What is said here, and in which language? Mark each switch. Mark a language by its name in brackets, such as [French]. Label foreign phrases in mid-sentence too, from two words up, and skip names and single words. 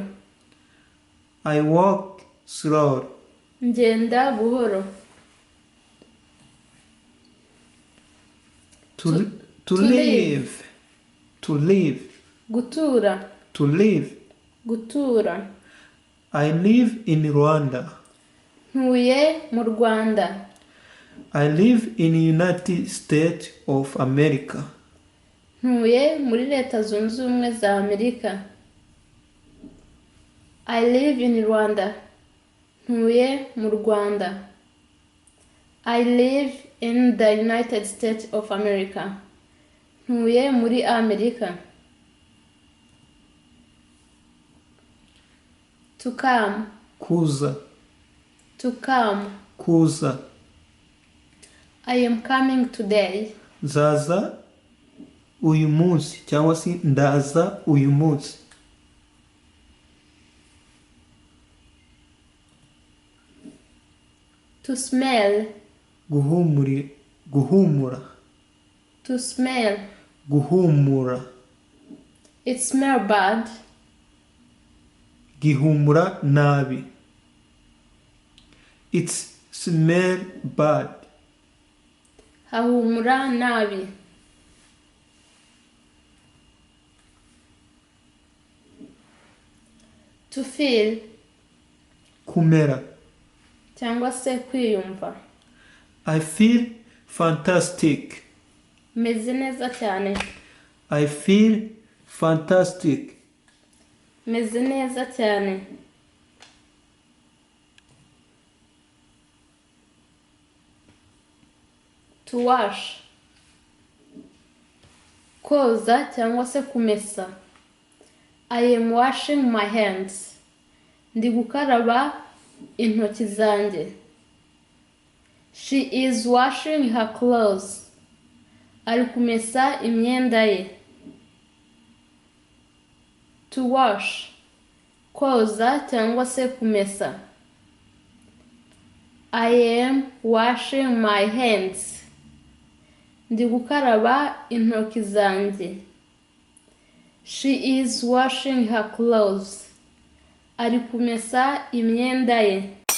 [English] I walk slowly. [Kinyarwanda] Ngenda buhoro. [English] To live. To live. [Kinyarwanda] Gutura. [English] To live. [Kinyarwanda] Gutura. [English] I live in Rwanda. [Kinyarwanda] Ntuye mu Rwanda. [English] I live in United States of America. [Kinyarwanda] Ntuye muri Leta Zunze Ubumwe za Amerika. [English] I live in Rwanda. [Kinyarwanda] Ntuye mu Rwanda. [English] I live in the United States of America. [Kinyarwanda] Ntuye muri Amerika. [English] To come. [Kinyarwanda] Kuza. [English] To come. [Kinyarwanda] Kuza. [English] I am coming today. [Kinyarwanda] Zaza uyu munsi cyangwa se ndaza uyu munsi. [English] To smell. [Kinyarwanda] Guhumura. [English] To smell. [Kinyarwanda] Guhumura. [English] It smell bad. [Kinyarwanda] Gihumura nabi. [English] It smell bad. [Kinyarwanda] Hahumura nabi. [English] To feel. [Kinyarwanda] Kumera. Cyangwa se kwiyumva. [English] I feel fantastic. [Kinyarwanda] Meze neza cyane. [English] I feel fantastic. [Kinyarwanda] Meze neza cyane. [English] To wash. [Kinyarwanda] Koza cyangwa se kumesa. [English] I am washing my hands. [Kinyarwanda] Ndi gukaraba intoki zanjye. [English] She is washing her clothes. [Kinyarwanda] Ari kumesa imyenda ye. [English] To wash. [Kinyarwanda] Koza cyangwa se kumesa. [English] I am washing my hands. [Kinyarwanda] Ndi gukaraba intoki zanjye. [English] She is washing her clothes. [Kinyarwanda] Ari kumesa imyenda ye.